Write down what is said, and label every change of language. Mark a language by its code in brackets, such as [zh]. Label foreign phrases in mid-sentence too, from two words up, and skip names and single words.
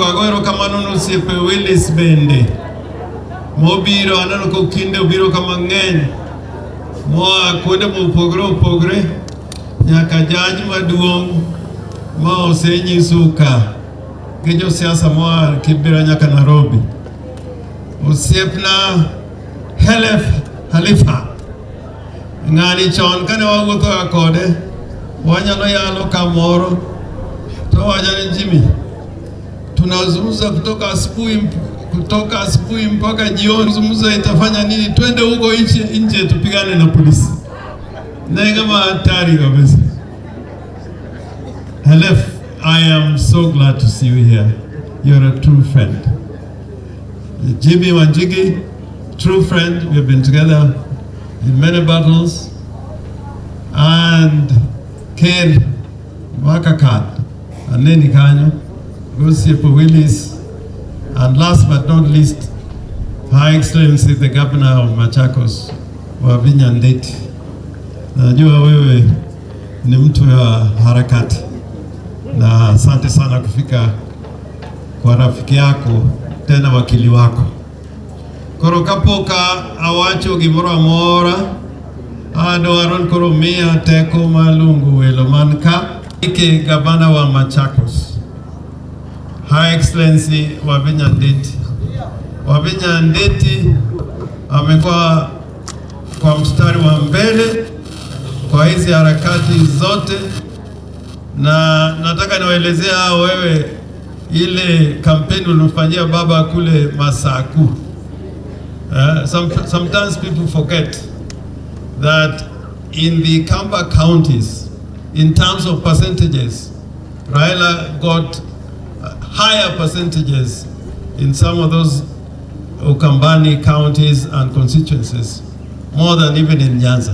[luo] ago erokamano ne osiepe Willis bende mobiro, aneno ko kinde obiro kama ng'eny moa kuonde mopogore nyaka jaj maduong' ma osenyiso ka gi josiasa moa Kibera nyaka Nairobi. Osiepna Halifa ng'ani chon kane wawuotho kode wanyalo yalo kamoro to wacha ni Jimmy [sw] tunazungumza kutoka asubuhi mpaka jioni, zungumza itafanya nini? Twende huko nje tupigane na polisi. Na kama hatari kabisa. [en] Halef, I am so glad to see you here. You're a true friend. Jimmy Wanjigi, true friend. We've been together in many battles. And Ken Makakat, and Neni Kanyo, Osiepe Willis, and last but not least, Her Excellency the Governor of Machakos, Wavinya Ndeti. [sw] Najua wewe ni mtu wa harakati na asante sana kufika kwa rafiki yako tena wakili wako. [luo] Koro kapoka awacho gimoro amora adwaron koro miya teko malungu welo manka ike gavana wa Machakos, [en] Her Excellency [luo] Wavinya Ndeti. [sw] Wavinya Ndeti amekuwa kwa mstari wa mbele kwa hizi harakati zote, na nataka niwaelezea wewe ile kampeni ulifanyia baba kule Masaku. [en] Sometimes people forget that in the Kamba counties, in terms of percentages, Raila got higher percentages in some of those Ukambani counties and constituencies, more than even in Nyanza.